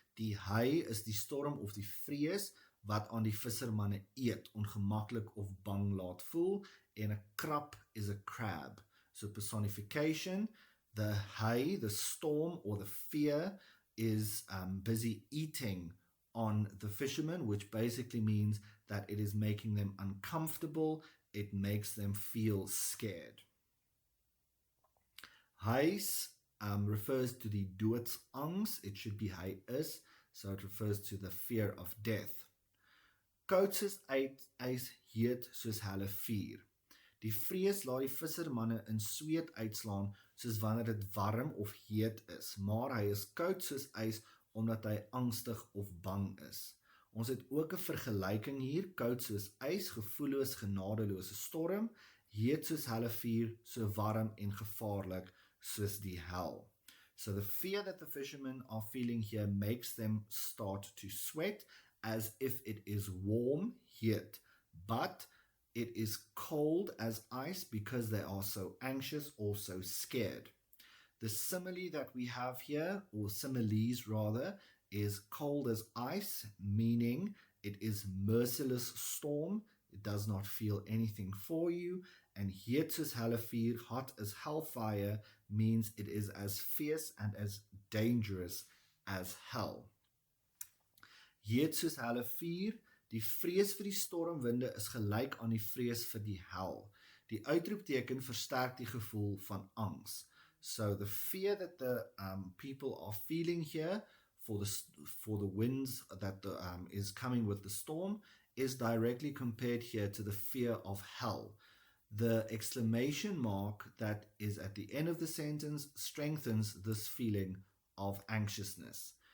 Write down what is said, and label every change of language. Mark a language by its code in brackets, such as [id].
[af] Die hy is die storm of die vrees wat aan die vissermanne eet, ongemaklik of bang laat voel, en 'n krab is a crab. [en] So personification, the hy, the storm or the fear is busy eating on the fishermen, which basically means that it is making them uncomfortable, it makes them feel scared. Huis refers to the doodsangs, it should be hy is, so it refers to the fear of death. [af] Koud soos ys, heet soos hulle vuur. Die vrees laat die vissermanne in sweet uitslaan soos wanneer dit warm of heet is, maar hy is koud soos ys omdat hy angstig of bang is. Ons het ook 'n vergelyking hier, koud soos ys, gevoelloos, genadeloose storm, heet soos hulle vuur, so warm en gevaarlik soos die hel. [en] So the fear that the fishermen are feeling here makes them start to sweat as if it is warm, heat, but it is cold as ice because they are so anxious or so scared. The simile that we have here, or similes rather, is cold as ice, meaning it is merciless storm, it does not feel anything for you, and [af] heet soos hulle vuur, [en] hot as hellfire, means it is as fierce and as dangerous as hell. [af] Heet soos hulle vuur, die vrees vir die stormwinde is gelyk aan die vrees vir die hel. Die uitroepteken versterk die gevoel van angs. [en] So the fear that the people are feeling here for the winds that is coming with the storm is directly compared here to the fear of hell. The exclamation mark that is at the end of the sentence strengthens this feeling of anxiousness.